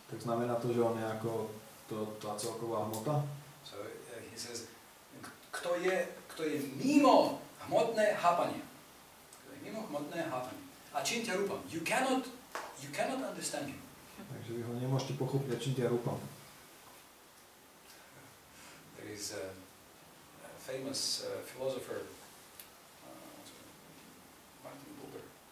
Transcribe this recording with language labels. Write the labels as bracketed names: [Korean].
[Slovak] Tak znamená to, že on je ako tá celková hmota? [English] So he says, [Slovak] kto je mimo hmotné chápanie. Kto je mimo hmotné chápanie. Achintya rupam. [English] You cannot understand him. [Slovak] Takže vy ho nemôžete pochopiť achintya rupam. [English] There is a famous philosopher, Martin Buber.